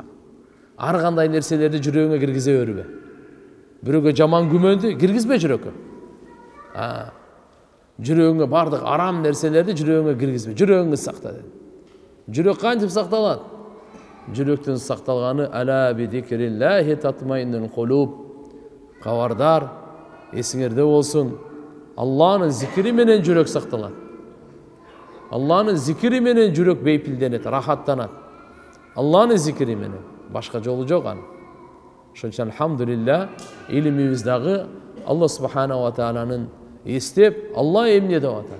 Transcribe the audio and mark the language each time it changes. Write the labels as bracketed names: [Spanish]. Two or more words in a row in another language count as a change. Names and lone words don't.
[Kyrgyz] Ар кандай нерселерди жүрөгүңө киргизе бербе. Бирөөгө жаман күмөндү киргизбе жүрөккө. Жүрөгүңө бардык арам нерселерди жүрөгүңө киргизбе. Жүрөгүңдү сакта деди. Жүрөк кантип сакталат? Жүрөктүн сакталганы [Arabic] ألا بذكر الله تطمئن القلوب. [Kyrgyz] Кабардар, эсиңерде болсун. Алланын зикри менен жүрөк сакталат. Алланын зикри менен жүрөк бейпилденет, рахаттанат. Алланын зикри менен. Башка жолу жок анын. Ошон үчүн алхамдулилла, илимибиз дагы Алла [Arabic] سبحانه و [Kyrgyz] тааланын эстеп, Алла эмне деп атат?